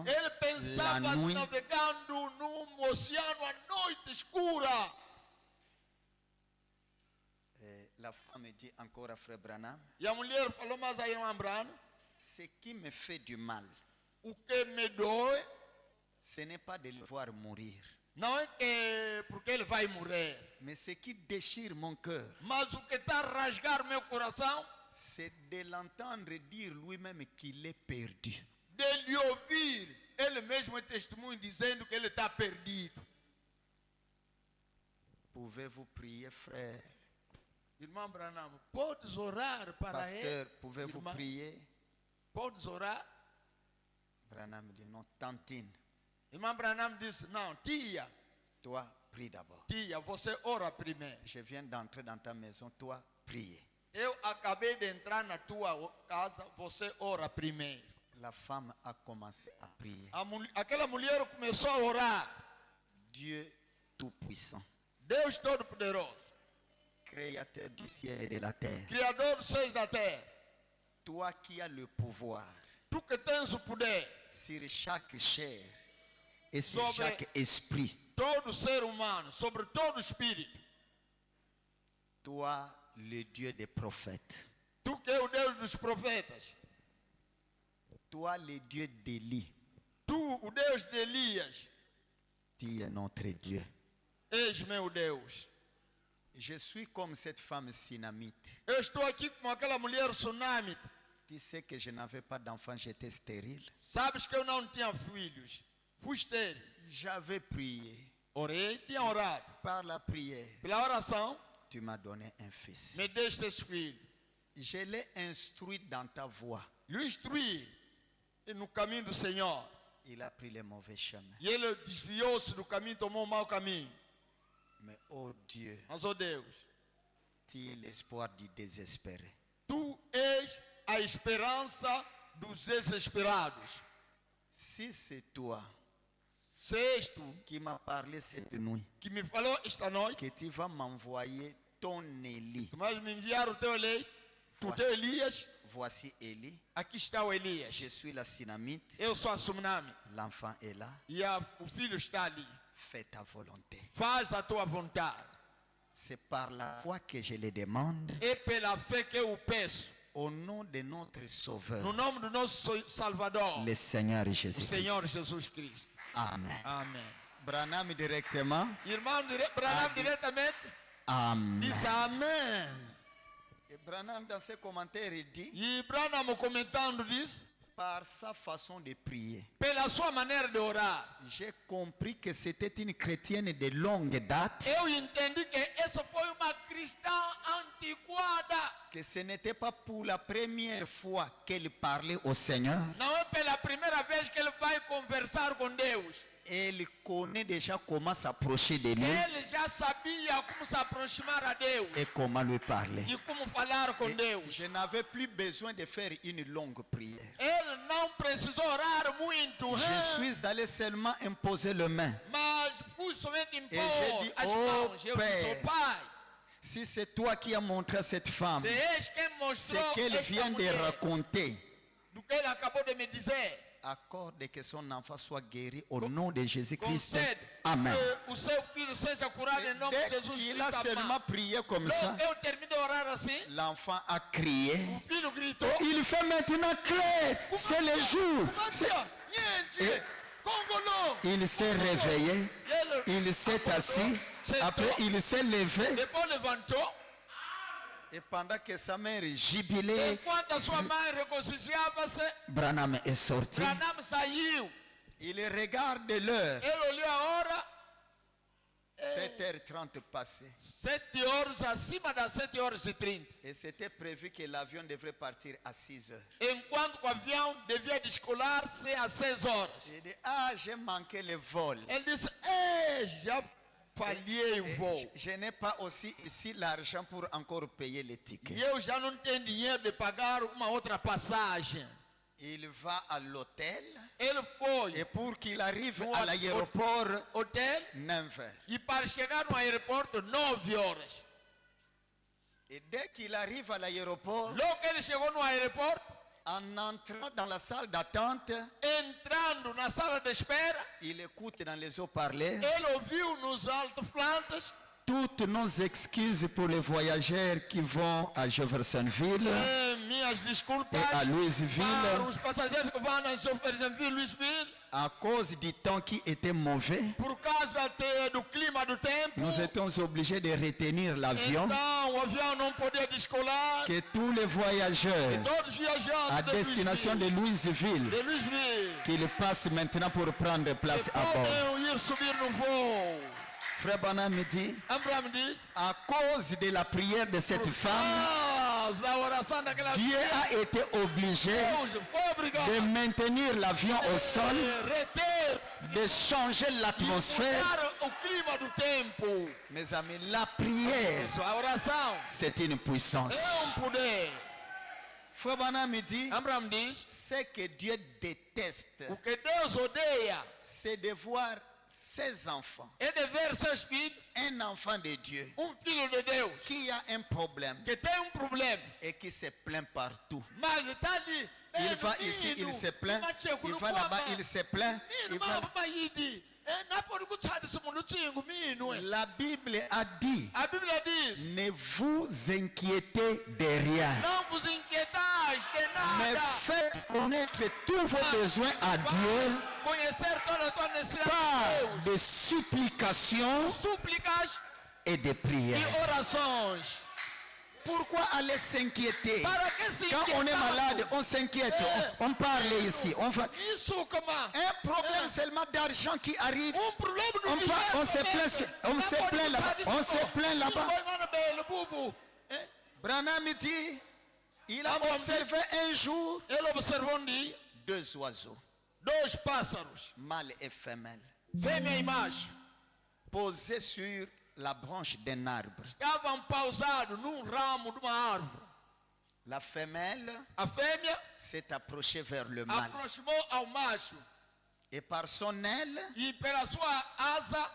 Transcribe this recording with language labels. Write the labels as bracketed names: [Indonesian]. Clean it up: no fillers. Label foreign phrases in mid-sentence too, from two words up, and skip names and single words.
[Portuguese] Ele pensava [French] La nuit. [Portuguese] navegando num oceano à noite escura. [French] Et la femme dit encore à Frère Branham, [Portuguese] E a mulher falou mais a irmã Brano, [French] ce qui me fait du mal, [Portuguese] o que me dói [French] ce n'est pas de le voir mourir, [Portuguese] não é que porque ele vai morrer, [French] mais ce qui déchire mon cœur, [Portuguese] mas o que está a rasgar meu coração, [French] c'est de l'entendre dire lui-même qu'il est perdu. [Portuguese] de lhe ouvir ele mesmo é testemunho dizendo que ele está perdido. [French] Pouvez-vous prier, frère? [Portuguese] Irmão Branham, podes orar para [French] Pasteur, [Portuguese] ele? [French] pouvez-vous [Portuguese] Irmã, [French] prier? [Portuguese] podes orar? [French] Branham dit non, tantine, [Portuguese] Irmã Branham disse, não, tia, [French] toi, prie d'abord. [Portuguese] tia, você ora primeiro. [French] Je viens d'entrer dans ta maison, toi, prie. [Portuguese] Eu acabei de entrar na tua casa, você ora primeiro. [French] La femme a commencé à prier. [Portuguese] Aquela mulher começou a orar. [French] Dieu Tout-Puissant, [Portuguese] Deus Todo-Poderoso, [French] Créateur du ciel et de la terre, [Portuguese] Criador dos céus e da terra, [French] toi qui as le pouvoir [Portuguese] tu que tens o poder [French] sur chaque chair et sur [Portuguese] Sobre- [French] chaque esprit, [Portuguese] todo ser humano, sobre todo espírito, [French] toi, le Dieu des prophètes, [Portuguese] tu que é o Deus dos profetas, [French] toi, le Dieu d'Élie, [Portuguese] tu, o Deus de Elias, [French] tu es notre Dieu. [Portuguese] és meu Deus. [French] Je suis comme cette femme sinamite. [Portuguese] Eu estou aqui com aquela mulher sunamite. [French] Tu sais que je n'avais pas d'enfant, j'étais stérile. [Portuguese] Sabes que eu não tinha filhos. Fui estéril. [French] J'avais prié. [Portuguese] Orei, tinha orado. [French] Par la prière, [Portuguese] Pela oração, [French] tu m'as donné un fils. [Portuguese] me deste esse filho. [French] Je l'ai instruit dans ta voie. [Portuguese] Lhe instruí no caminho do Senhor. [French] Il a pris le mauvais chemin. [Portuguese] E ele desviou-se do caminho, tomou o mau caminho. [French] Mais oh Dieu, [Portuguese] Mas, ó Deus, [French] tu es l'espoir du désespéré. [Portuguese] tu és a esperança dos desesperados. [French] Si c'est toi [Portuguese] Se és tu [French] qui m'as parlé cette nuit, [Portuguese] que me falou esta noite, [French] que tu vas m'envoyer ton Élie. [Portuguese] tu vais me enviar o teu Elias, [French] Voici Élie. [Portuguese] aqui está o Elias. [French] Je suis la Sinamite. [Portuguese] Eu sou a Sunami. [French] L'enfant est là. [Portuguese] E o filho está ali. [French] Fais ta volonté. [Portuguese] Faz a tua vontade. [French] C'est par la foi que je le demande. [Portuguese] É pela fé que eu peço. [French] Au nom de notre Sauveur, [Portuguese] No nome do nosso Salvador, [French] le Seigneur [Portuguese] o [French] Jésus-Christ. [Portuguese] Senhor Jesus Cristo. [French] Amen. [Portuguese] Amém. [French] Branham directement. [Portuguese] Irmão Branham Amém. diretamente [French] Amen. [Portuguese] diz amém. [French] Et Branham, dans ses commentaires, il dit, [Portuguese] E Branham comentando diz, [French] par sa façon de prier, [Portuguese] pela sua maneira de orar, [French] j'ai compris que c'était une chrétienne de longue date, [Portuguese] eu entendi que essa foi uma cristã antiquada. [French] que ce n'était pas pour la première fois qu'elle parlait au Seigneur. [Portuguese] Não é pela primeira vez que ele vai conversar com Deus. [French] Elle connaît déjà comment s'approcher de lui [Portuguese] Ele já sabia como se aproximar a Deus [French] et comment lui parler. [Portuguese] e como falar com Deus. [French] Je n'avais plus besoin de faire une longue prière. [Portuguese] Ele não precisou orar muito, [French] Je suis allé seulement imposer les mains. [Portuguese] mas fui somente impor [French] j'ai dit, [Portuguese] as [French] oh, [Portuguese] mãos. Eu [French] Père, [Portuguese] disse, Pai, [French] Si c'est toi qui as montré à cette femme [Portuguese] se és quem [French] ce [Portuguese] mostrou [French] qu'elle [Portuguese] esta [French] vient de [Portuguese] mulher [French] raconter, [Portuguese] do que ele acabou de me dizer, [French] accorde que son enfant soit guéri au nom de Jésus-Christ. [Portuguese] concede [French] Amen. [Portuguese] que o seu filho seja curado em nome de [French] Dès [Portuguese] Jesus [French] qu'il a [Portuguese] Cristo. [French] seulement [Portuguese] Amém. [French] prié comme ça, [Portuguese] Eu terminei de orar assim, [French] l'enfant a crié. [Portuguese] o filho gritou, [French] Il fait maintenant clair, c'est le jour. Kumatia, Niente, Congolo. Il s'est réveillé [Portuguese] Ele [French] il s'est assis. C'est Après, tout. il s'est levé. [Portuguese] Depois levantou. [French] Et pendant que sa mère jubilait, [Portuguese] Enquanto a sua mãe regozijava-se, [French] Branham est sorti. [Portuguese] Branham saiu. [French] Il regarde l'heure. [Portuguese] Ele olhou a hora, [French] 7h30 passées. [Portuguese] 7 horas, acima das 7h30. [French] Et c'était prévu que l'avion devrait partir à 6h. [Portuguese] Enquanto o avião devia descolar-se às 6 horas. [French] Il dit, ah, j'ai manqué le vol. [Portuguese] Ele disse, já falhei o voo. [French] Je n'ai pas aussi ici l'argent pour encore payer les [Portuguese] E [French] tickets. [Portuguese] eu já não tenho dinheiro de pagar uma outra passagem. [French] Il va à l'hôtel. [Portuguese] Ele foi [French] Et pour qu'il arrive [Portuguese] No [French] à l'aéroport, [Portuguese] ao hotel [French] 9h. [Portuguese] e para chegar no aeroporto 9 horas. [French] Et dès qu'il arrive à l'aéroport, [Portuguese] Logo que ele chegou no aeroporto, [French] en entrant dans la salle d'attente, [Portuguese] entrando na sala de espera, [French] il écoute dans les haut-parleurs [Portuguese] ele ouviu nos alto-falantes [French] toutes nos excuses pour les voyageurs qui vont à Jeffersonville [Portuguese] minhas desculpas [French] et à Louisville [Portuguese] para os passageiros que vão a Jeffersonville, Louisville, [French] à cause du temps qui était mauvais. [Portuguese] por causa do clima do tempo. [French] Nous étions obligés de retenir l'avion. [Portuguese] Então o avião não podia descolar. [French] Que tous les voyageurs [Portuguese] Todos os viajantes [French] à destination de Louisville, [Portuguese] de Louisville [French] qu'ils passent maintenant pour prendre place à bord. [Portuguese] podem ir subir no voo. [French] Frère Branham me dit, [Portuguese] Abraham diz, [French] à cause de la prière de cette femme, [Portuguese] a oração daquela [French] Dieu a été obligé [Portuguese] Deus foi obrigado [French] de maintenir l'avion au sol, [Portuguese] reter [French] de changer l'atmosphère. [Portuguese] mudar o clima do tempo. [French] Mes amis, la prière, [Portuguese] Isso, a oração [French] c'est une puissance. [Portuguese] é poder. [French] Frère Branham me dit, [Portuguese] Abraham diz, [French] ce que Dieu déteste, [Portuguese] o que Deus odeia [French] c'est de voir ses enfants, [Portuguese] é de ver seus filhos, [French] un enfant de Dieu, [Portuguese] filho de Deus, [French] qui a un problème [Portuguese] que tem problema, [French] et qui se plaint partout. [Portuguese] mas está ali. [French] Il va ici, il se plaint. Il va là-bas, il se plaint. Il va... La Bible a dit, [Portuguese] A Bíblia diz, [French] ne vous inquiétez de rien, [Portuguese] não vos inquietais de [French] mais [Portuguese] nada. [French] faites connaître tous vos besoins à Dieu [Portuguese] Conhecer toda a tua necessidade [French] par [Portuguese] de Deus. [French] des supplications [Portuguese] Súplicas [French] et des [Portuguese] e [French] prières. [Portuguese] orações. [French] Pourquoi aller s'inquiéter? [Portuguese] Para que se [French] Quand on est malade, on s'inquiète. On parle ici. On va... [Portuguese] Isso, como [French] Un problème seulement d'argent qui arrive. [Portuguese] problema no [French] On [Portuguese] dinheiro. [French] se plaint, on se plaint là-bas. On se plaint là-bas. Branham me dit, il a observé un jour [Portuguese] Ele observou dia [French] 2 oiseaux, [Portuguese] 2 pássaros, [French] mâle et femelle, [Portuguese] fêmea e macho, [French] posés sur la branche d'un arbre. [Portuguese] estavam pausados num ramo de uma árvore. [French] La femelle [Portuguese] A fêmea [French] s'est approchée vers le mâle. [Portuguese] aproximou ao macho [French] Et par son aile, [Portuguese] e pela sua asa,